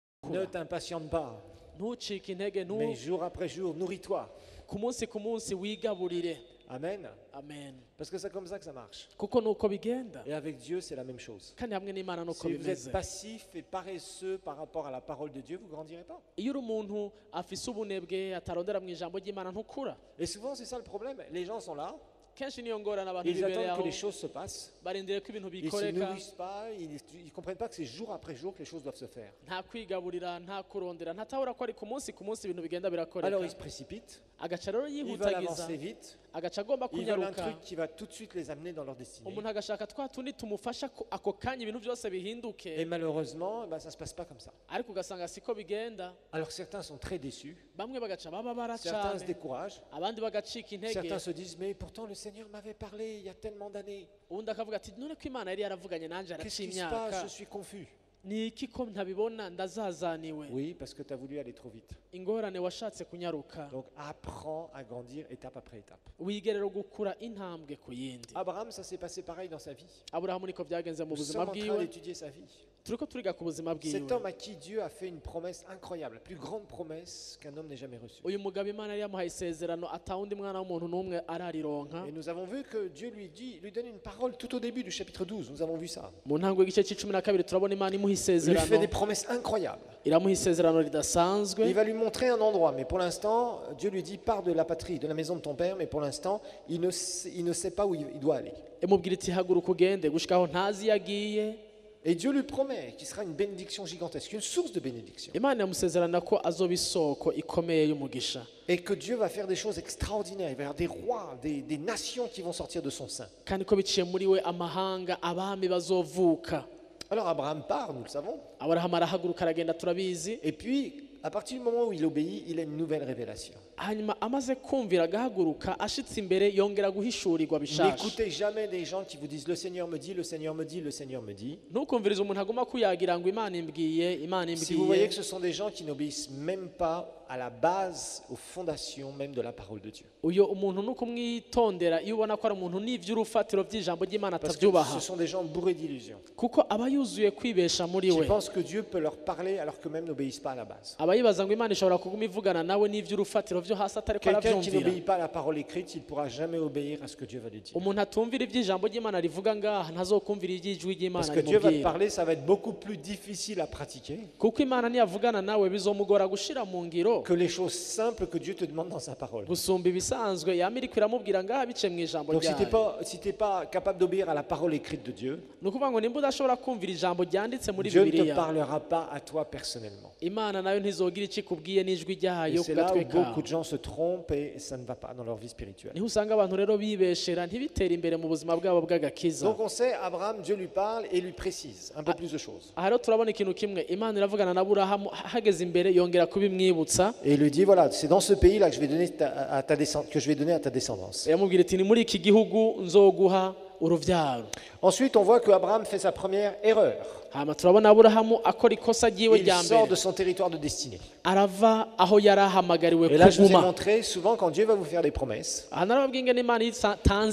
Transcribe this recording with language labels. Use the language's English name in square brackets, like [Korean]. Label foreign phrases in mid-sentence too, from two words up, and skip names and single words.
[French] Ne t'impatiente pas, [Rundi] ntucike intege [French] mais jour après jour, nourris-toi. [Rundi] ku munsi wigaburire. Amen. Amen. [French] Parce que c'est comme ça que ça marche. [Rundi] Kuko nuko bigenda [French] Et avec Dieu, c'est la même chose. [Rundi] kandi hamwe n'Imana nuko [French] Si vous [Rundi] bimeze. [French] êtes passif et paresseux par rapport à la parole de Dieu, vous ne grandirez pas. [Rundi] Iyo uri umuntu afise ubunebwe atarondera mu ijambo ry'Imana ntukura. [French] Et souvent, c'est ça le problème. Les gens sont là, [Rundi] Kenshi niyo ngorane abantu [French] ils [Rundi] bibereye [French] attendent que [Rundi] aho [French] les choses se passent. [Rundi] barindire ko ibintu [French] Ils ne se [Rundi] bikoreka, [French] nourrissent pas, ils ne comprennent pas que c'est jour après jour que les choses doivent se faire. [Rundi] nta kwigaburira, nta kurondera, ntatahura ko ari ku munsi ibintu bigenda [French] Alors [Rundi] birakoreka. [French] ils se précipitent, [Rundi] Agaca rero [French] ils veulent [Rundi] yihutagiza, [French] avancer vite, [Rundi] agaca agomba [French] ils veulent un [Rundi] kunyaruka. [French] truc qui va tout de suite les amener dans leur destinée. [Rundi] Umuntu agashaka twa tundi tumufasha ako kanya ibintu byose [French] Et [Rundi] bihinduke, [French] malheureusement, ça ne se passe pas comme ça. [Rundi] ariko ugasanga siko bigenda. [French] Alors certains sont très déçus, [Rundi] Bamwe bagaca bababara [French] certains se [Rundi] cyane, [French] découragent, [Rundi] abandi bagacika intege. [French] certains se disent mais pourtant le Seigneur m'avait parlé il y a tellement d'années. [Rundi] Uwundi akavuga ati none ko Imana yari yaravuganye nanjye [French] Qu'est-ce [Rundi] araciye [French] qui se passe? [Rundi] imyaka, [French] Je suis confus. [Rundi] ni iki ko ntabibona ndazazaniwe? [French] Oui, parce que tu as voulu aller trop vite. [Rundi] Ingorane washatse kunyaruka. [French] Donc apprends à grandir étape après étape. [Rundi] Wige rero gukura intambwe ku yindi. [French] Abraham, ça s'est passé pareil dans sa vie. [Rundi] Aburahamu niko byagenze mu [French] Nous [Rundi] buzima [French] sommes en train [Rundi] bwiwe. [French] d'étudier sa vie. [Rundi] Turiko turiga ku buzima bwiwe. [French] Cet homme à qui Dieu a fait une promesse incroyable, la plus grande promesse qu'un homme n'ait jamais reçue. [Rundi] Uyu mugabo Imana yari yamuhaye isezerano atawundi mwana w'umuntu n'umwe ararironka. [French] Et nous avons vu que Dieu lui donne une parole tout au début du chapitre 12. Nous avons vu ça. [Rundi] Mu ntango y'igice cy'icumi na kabiri turabona Imana imuha [French] Il lui fait [Rundi] isezerano, [French] des promesses incroyables. [Rundi] iramuha isezerano [French] Il [Rundi] ridasanzwe. [French] va lui montrer un endroit, mais pour l'instant, Dieu lui dit pars de la patrie, de la maison de ton père, mais pour l'instant, il ne sait pas où il doit aller. [Rundi] Imubwira iti haguruka ugende gushikaho ntazi yagiye. [French] Et Dieu lui promet qu'il sera une bénédiction gigantesque, une source de bénédiction. [Rundi] Imana yamusezerana ko azoba isoko ikomeye y'umugisha, [French] Et que Dieu va faire des choses extraordinaires. Il va y avoir des rois, des nations qui vont sortir de son sein. [Rundi] kandi ko biciye muri we amahanga abami bazovuka. [French] Alors Abraham part, nous le savons. [Rundi] Aburahamu arahaguruka aragenda turabizi. [French] Et puis, à partir du moment où il obéit, il a une nouvelle révélation. [Rundi] Hanyuma amaze kumvira agahaguruka ashitse imbere yongera guhishurirwa bishasha. [French] N'écoutez jamais des gens qui vous disent le Seigneur me dit, le Seigneur me dit, le Seigneur me dit. [Rundi] Ntukumvirize umuntu aguma kuyagira ngo Imana imbwiye, Imana [French] Si vous voyez [Rundi] imbwiye. [French] que ce sont des gens qui n'obéissent même pas à la base, aux fondations même de la parole de Dieu. [Rundi] Uyo umuntu nukumwitondera iyo ubona ko ari umuntu n'ivy'urufatiro by'ijambo ry'Imana [French] Parce que [Rundi] atavyubaha, [French] ce sont des gens bourrés d'illusions. [Rundi] kuko aba yuzuye kwibesha muri [French] Qui [Rundi] we. [French] pensent que Dieu peut leur parler alors qu'eux-mêmes n'obéissent pas à la base. [Rundi] Aba yibaza ngo Imana ishobora kuguma ivugana nawe n'ivy'urufatiro vyo hasi atariko [French] Quelqu'un qui [Rundi] aravyumvira. [French] n'obéit pas à la parole écrite, il ne pourra jamais obéir à ce que Dieu va lui dire. [Rundi] Umuntu atumvira ivy'ijambo ry'Imana rivuga ngaha ntazokumvira ivy'ijwi [French] Parce [Rundi] ry'Imana [French] que Dieu va te [Rundi] rimubwira. [French] parler, ça va être beaucoup plus difficile à pratiquer [Rundi] Kuko Imana niyavugana nawe bizomugora gushira mu ngiro [French] que les choses simples que Dieu te demande dans sa parole. [Rundi] gusumba ibisanzwe yama iriko iramubwira ngaha bice mu ijambo [French] Donc si tu [Rundi] ryayo. [French] n'es pas capable d'obéir à la parole écrite de Dieu, [Rundi] Ni ukuvuga ngo nimba udashobora kumvira ijambo ryanditse muri [French] Dieu ne te [Rundi] Bibiliya, [French] parlera pas à toi personnellement. [Rundi] Imana nayo ntizogira icyo ikubwiye n'ijwi [French] Et [Rundi] ryayo [French] c'est [Rundi] ku [French] là [Rundi] gatwe [French] où beaucoup [Rundi] kawe. [French] de gens se trompent et ça ne va pas dans leur vie spirituelle. [Rundi] Niho usanga abantu rero bibeshera ntibitere imbere mu buzima bwabo bw'agakiza. [French] Donc on sait, Abraham, Dieu lui parle et lui précise un peu plus de choses. [Rundi] Aha rero turabona ikintu kimwe, Imana iravugana na Aburahamu hageze imbere yongera kubimwibutsa. [French] Et il lui dit, voilà, c'est dans ce pays-là que je vais donner que je vais donner à ta descendance. [Rundi] Yamubwira iti ni muri iki gihugu nzoguha uruvyaro. [French] Ensuite, on voit que Abraham fait sa première erreur. [Rundi] Hama turabona Aburahamu akora ikosa ryiwe [French] Il [Rundi] rya [French] sort de [Rundi] mbere, [French] son territoire de destinée. [Rundi] arava aho yari ahamagariwe [French] Et là, je vous ai [Rundi] kuguma. [French] montré, souvent, quand Dieu va vous faire des promesses, [Rundi] Aha narababwiye ngo Imana itanze